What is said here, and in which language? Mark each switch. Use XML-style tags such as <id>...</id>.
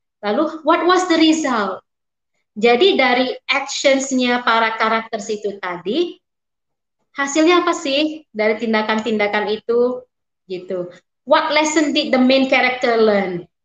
<id>Lalu</id> <en>what was the result?</en> <id>Jadi dari actions-nya para karakter itu tadi, hasilnya apa sih dari tindakan-tindakan itu? Gitu.</id> <en>What lesson did the main character learn?</en>